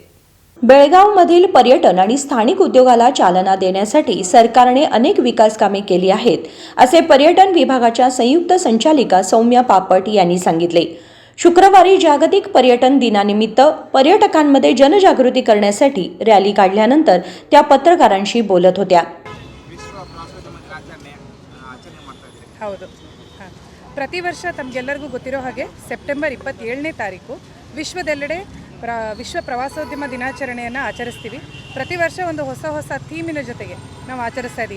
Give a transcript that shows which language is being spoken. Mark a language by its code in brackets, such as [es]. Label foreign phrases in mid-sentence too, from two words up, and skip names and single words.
[mr] बेळगावमधील पर्यटन आणि स्थानिक उद्योगाला चालना देण्यासाठी सरकारने अनेक विकास कामे केली आहेत, असे पर्यटन विभागाच्या संयुक्त संचालिका सौम्या पापट यांनी सांगितले. शुक्रवारी जागतिक पर्यटन दिनानिमित्त पर्यटकांमध्ये जनजागृती करण्यासाठी रॅली काढल्यानंतर त्या पत्रकारांशी बोलत होत्या. [kn] ಹೌದು. ಪ್ರತಿ ವರ್ಷ ತಮಗೆಲ್ಲರಿಗೂ ಗೊತ್ತಿರೋ ಹಾಗೆ ಸೆಪ್ಟೆಂಬರ್ 27ನೇ ತಾರೀಕು ವಿಶ್ವದೆಲ್ಲೆಡೆ ವಿಶ್ವ ಪ್ರವಾಸೋದ್ಯಮ ದಿನಾಚರಣೆಯನ್ನು ಆಚರಿಸ್ತೀವಿ. ಪ್ರತಿ ವರ್ಷ ಒಂದು ಹೊಸ ಥೀಮಿನ ಜೊತೆಗೆ ನಾವು ಆಚರಿಸ್ತಾ ಇದ್ದೀವಿ.